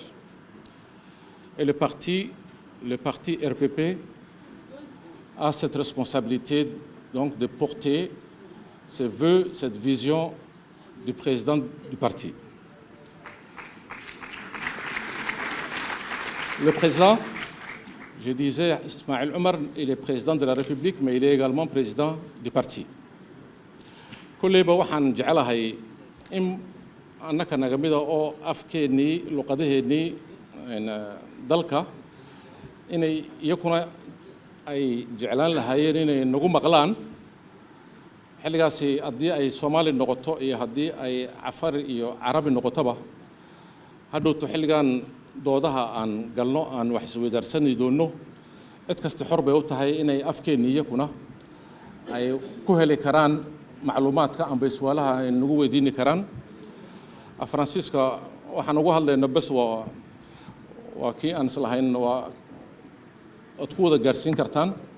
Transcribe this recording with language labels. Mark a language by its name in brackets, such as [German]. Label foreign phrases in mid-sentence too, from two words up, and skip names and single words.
[French] Et le parti RPP a cette responsabilité donc de porter ces vœux, cette vision du président du parti. Le président, je disais, Ismaël Omar, il est président de la République, mais il est également président du parti. [Somali] كليبا waxaan jecelahay in annaka naga mid ah oo afkeennii luqadaheennii dalka inay iyakuna ay jeclaan lahaayeen inay nagu maqlaan xilligaasi haddii ay Soomaali noqoto iyo haddii ay Cafar iyo Carabi noqotoba hadhowto xilligan doodaha aan galno aan wax isweydaarsanay doonno cid kasta xor bay u tahay inay afkeennii iyakuna ay ku heli karaan macluumaadka amba su'aalaha ay nagu weydiini karaan Faransiiska waxaan ugu hadlaynaa bas waa kii aan islahayn waa ad ku wada gaarsiin kartaan